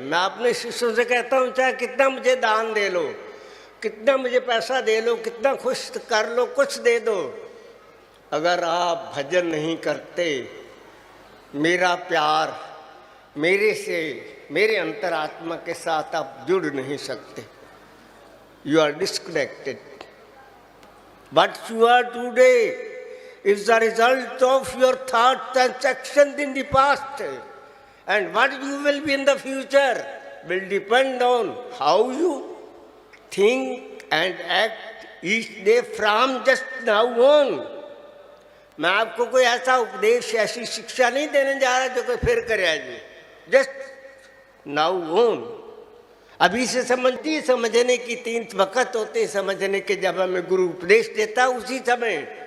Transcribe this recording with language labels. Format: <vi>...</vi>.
<hi>मैं अपने शिष्यों से कहता हूँ, चाहे कितना मुझे दान दे लो, कितना मुझे पैसा दे लो, कितना खुश कर लो, कुछ दे दो, अगर आप भजन नहीं करते, मेरा प्यार मेरे से, मेरे अंतरात्मा के साथ आप जुड़ नहीं सकते।</hi> <en>You are disconnected. What you are today is the result of your thoughts and actions in the past, and what you will be in the future will depend on how you think and act each day from just now on.</en> <hi>मैं आपको कोई ऐसा उपदेश, ऐसी शिक्षा नहीं देने जा रहा जो कोई फिर करे आज,</hi> <en>Just now on.</en> <hi>अभी से समझने की 3 वक्त होते हैं समझने के, जब हमें गुरु उपदेश देता उसी समय।</hi>